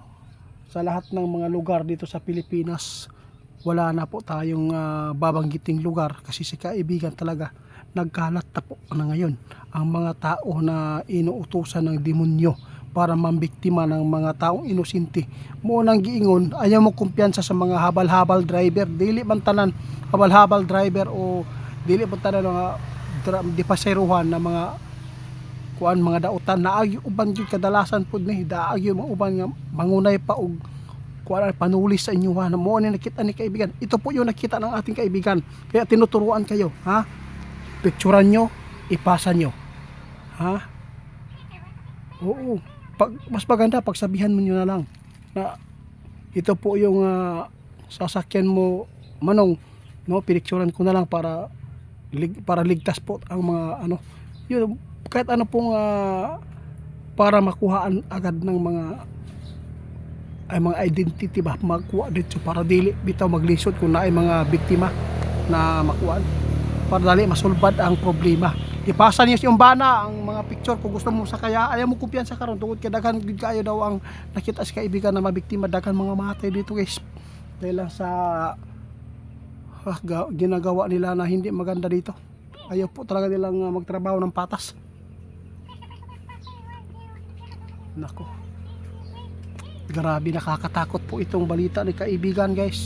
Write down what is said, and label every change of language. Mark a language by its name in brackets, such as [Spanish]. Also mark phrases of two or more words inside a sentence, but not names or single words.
[Filipino] Sa lahat ng mga lugar dito sa Pilipinas, wala na po tayong babanggiting lugar kasi si kaibigan talaga nagkalat na po na ngayon ang mga tao na inuutusan ng demonyo para mambiktima ng mga taong inosente. [Cebuano] Mo nang giingon, ayaw mo kumpiyansa sa mga habal-habal driver. Dili man tanan habal-habal driver o dili man tanan nga di paseruhan na mga kuan mga dautan na agyo uban gyud kadalasan pud ni daagyo mga uban nga mangunay pa og kuan panulis sa inyo ha. [Filipino] Mo ni nakita ni kaibigan, ito po yung nakita ng ating kaibigan, kaya tinuturuan kayo ha, picturean nyo, ipasa nyo ha. Oo, mas maganda pagsabihan mo nyo na lang na ito po yung sasakyan mo manong, no, pinicturean ko na lang para ligtas po ang mga yun, kahit ano pong para makuhaan agad ng mga identity ba, makuha dito [Cebuano] para dili bitaw maglisod kung naay mga biktima na makuhaan, para dali masulbad ang problema. Ipasa niyo yung bana ang mga picture kung gusto mo sa kaya ayaw mo kumpiyansa karon tungod kay daghan gid kaayo daw ang nakita si kaibigan na mabiktima, daghan mga matay dito guys [Filipino] dahil lang sa ginagawa nila na hindi maganda dito. Ayaw po talaga nilang magtrabaho ng patas. Nako, grabe, nakakatakot po itong balita ni kaibigan guys.